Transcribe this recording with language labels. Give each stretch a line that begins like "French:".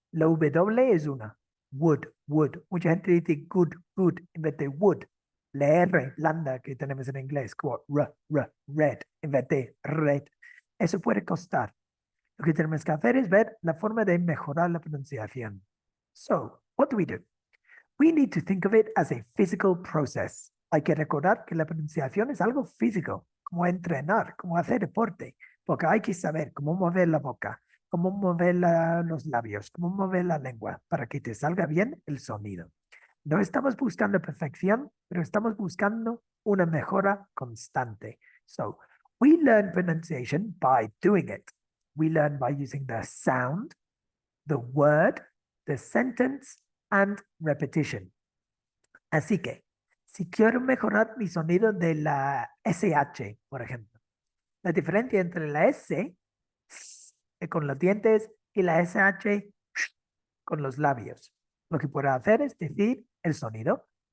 Spanish: La W es una. Would, would. Mucha gente dice good, good, en vez de would. La R blanda que tenemos en inglés, como red, en vez de red. Eso puede costar. Lo que tenemos que hacer es ver la forma de mejorar la pronunciación.
English: So, what do? We need to think of it as a physical process.
Spanish: Hay que recordar que la pronunciación es algo físico, como entrenar, como hacer deporte, porque hay que saber cómo mover la boca, cómo mover los labios, cómo mover la lengua para que te salga bien el sonido. No estamos buscando perfección, pero estamos buscando una mejora constante.
English: So, we learn pronunciation by doing it. We learn by using the sound, the word, the sentence, and repetition.
Spanish: Así que, si quiero mejorar mi sonido de la SH, por ejemplo, la diferencia entre la S con los dientes y la SH con los labios. Lo que puedo hacer es decir el sonido.